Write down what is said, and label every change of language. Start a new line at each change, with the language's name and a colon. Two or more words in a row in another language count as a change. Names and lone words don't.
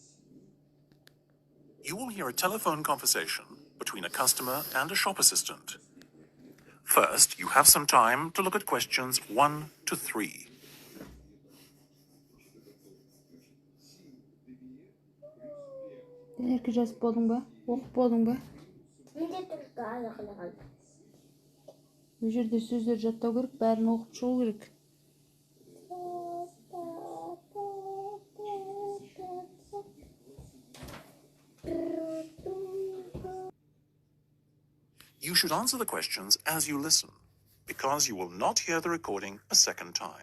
English: You will hear a telephone conversation between a customer and a shop assistant. First, you have some time to look at questions 1 to 3.
Kazakh: Nerke жазып болдың ба? Оқып болдың ба? Bu жерде сөздер жаттау керек, бәрін оқып шығу керек.
English: You should answer the questions as you listen, because you will not hear the recording a second time.